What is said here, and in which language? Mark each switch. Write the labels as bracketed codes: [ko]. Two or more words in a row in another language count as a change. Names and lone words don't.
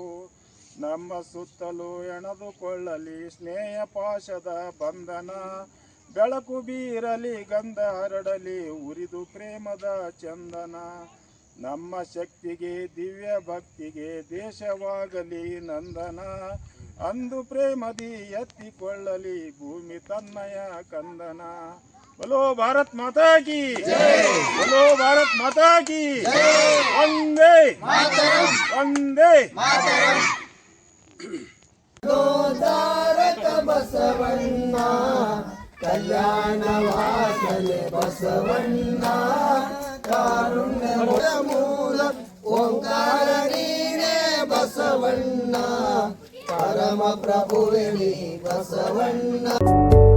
[kn] ನಮ್ಮ ಸುತ್ತಲೂ ಎಣದುಕೊಳ್ಳಲಿ ಸ್ನೇಹ ಪಾಶದ ಬಂಧನ, ಬೆಳಕು ಬೀರಲಿ ಗಂಧ ಹರಡಲಿ ಉರಿದು ಪ್ರೇಮದ ಚಂದನ. ನಮ್ಮ ಶಕ್ತಿಗೆ ದಿವ್ಯ ಭಕ್ತಿಗೆ ದೇಶವಾಗಲಿ ನಂದನ, ಅಂದು ಪ್ರೇಮದಿ ಎತ್ತಿಕೊಳ್ಳಲಿ ಭೂಮಿ ತನ್ನಯ ಕಂದನ. [hi] बोलो भारत माता की जय, बोलो भारत माता की जय, वंदे मातरम, वंदे मातरम. [kn] ಗೋದಾರಕ ಬಸವಣ್ಣ ಕಲ್ಯಾಣ ವಾಸನೆ ಬಸವಣ್ಣ, ಕಾರುಣ್ಯ ಮೂಲ ಓಂಕಾರ ನೀನೇ ಬಸವಣ್ಣ, ಪರಮ ಪ್ರಭುವೇ ನೀ ಬಸವಣ್ಣ.